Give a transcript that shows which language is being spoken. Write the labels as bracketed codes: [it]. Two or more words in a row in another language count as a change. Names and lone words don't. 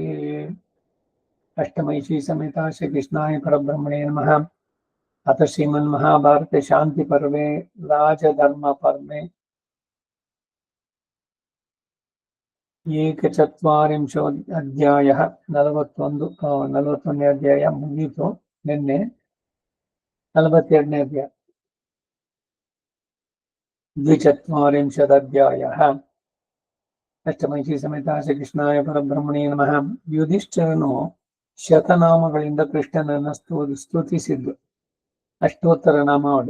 [sa] अष्टमैषी समेता श्रीकृष्णाय परब्रह्मणे नमः। अथ श्रीमन्महाभारते शान्तिपर्वे राजधर्मपर्वे एकचत्वारिंशोऽध्यायः [kn] 41ನೇ ಅಧ್ಯಾಯ ಮುಗಿಯಿತು ನಿನ್ನೆ. 42ನೇ ಅಧ್ಯಾಯ [sa] द्विचत्वारिंशदध्यायः ಅಷ್ಟಮೈಷಿ ಸಮೇತ ಶ್ರೀಕೃಷ್ಣಾಯ ಪರಬ್ರಹ್ಮಣೇ ನಮಃ. [kn] ಯುಧಿಷ್ಠಿರನು ಶತನಾಮಗಳಿಂದ ಕೃಷ್ಣನನ್ನು ಸ್ತುತಿಸಿದ್ದು ಅಷ್ಟೋತ್ತರ ನಾಮಾವಳಿ.